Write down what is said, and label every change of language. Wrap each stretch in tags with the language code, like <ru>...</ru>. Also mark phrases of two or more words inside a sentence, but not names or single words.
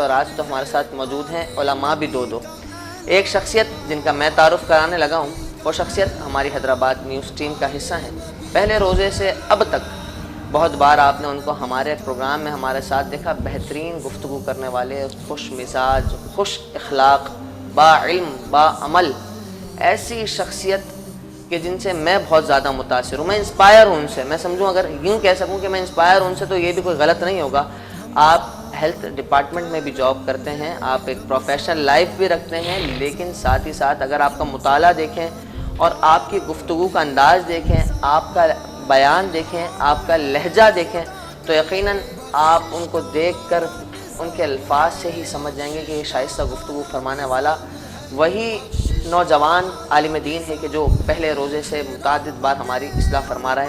<ur>اور آج تو ہمارے ساتھ موجود ہیں علماء بھی دو. ایک شخصیت جن کا میں تعارف کرانے لگا ہوں، وہ شخصیت ہماری حیدرآباد</ur> <en>news team</en> <ur>کا حصہ ہیں. پہلے روزے سے اب تک بہت بار آپ نے ان کو ہمارے پروگرام میں ہمارے ساتھ دیکھا، بہترین گفتگو کرنے والے، خوش مزاج، خوش اخلاق، با علم، با عمل، ایسی شخصیت کہ جن سے میں بہت زیادہ متاثر ہوں، میں انسپائر ہوں ان سے. میں سمجھوں اگر یوں کہہ سکوں کہ میں انسپائر ہوں ان سے تو یہ بھی کوئی غلط نہیں ہوگا. آپ</ur> <en>health department</en> <ur>میں بھی جاب کرتے ہیں، آپ ایک</ur> <en>professional life</en> <ur>بھی رکھتے ہیں، لیکن ساتھ ہی ساتھ اگر آپ کا مطالعہ دیکھیں اور آپ کی گفتگو کا انداز دیکھیں، آپ کا بیان دیکھیں، آپ کا لہجہ دیکھیں، تو یقیناً آپ ان کو دیکھ کر ان کے الفاظ سے ہی سمجھ جائیں گے کہ یہ شائستہ گفتگو فرمانے والا وہی نوجوان عالم دین ہے کہ جو پہلے روزے سے متعدد بار ہماری اصلاح فرما رہا ہے.</ur>